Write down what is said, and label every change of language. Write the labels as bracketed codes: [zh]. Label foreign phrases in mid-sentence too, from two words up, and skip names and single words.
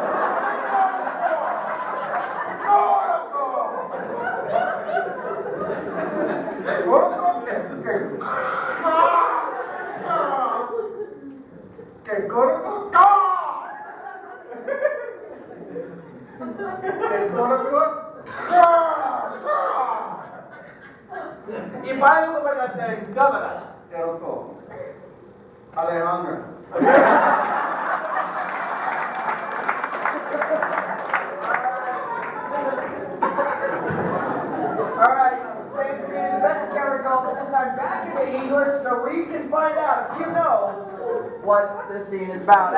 [it] Che corpo? Che corpo? [tl] Ibahin ko ba sa camera? Pero to. Alejandro. [en] Alright, same scene as best you can recall, but this time back into English so we can find out if you know what the scene is about.